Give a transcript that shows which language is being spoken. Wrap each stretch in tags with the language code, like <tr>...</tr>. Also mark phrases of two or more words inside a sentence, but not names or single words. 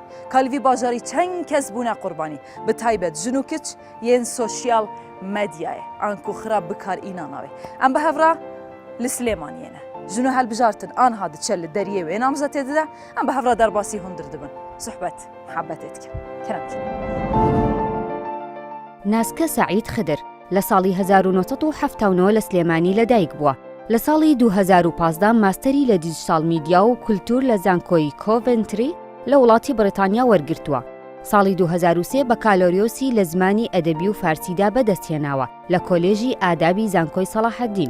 <ku>Ka li vî bajarî çend kes bûne qurbanî, bi taybet jin û kiç yên sosyal medyayê, an ku xira bikarînana wê. Em bi hevra li Silêmaniyê ne. Jin û helbijartin anha diçe li deriyê wê namzetê de em bi hevra derbasî hundir dibin. Sohbet, muhabbetê dikin. Keremkî.</ku> <ckb>ناسکە سعید خدر لە ساڵی 1970 لە سلێمانی لەدایک بووە. لە ساڵی 2015 ماستەری لە دیجیتال میدیا و کولتور لە زانکۆی کۆڤنتری لە وڵاتی بریتانیا وەرگرتووە. ساڵی 2003 بە کالۆریۆسی لە زمانی ئەدەبی و فارسیدا بەدەستهێناوە لە کۆلێژی ئادابی زانکۆی سەلاحەددین.</ckb>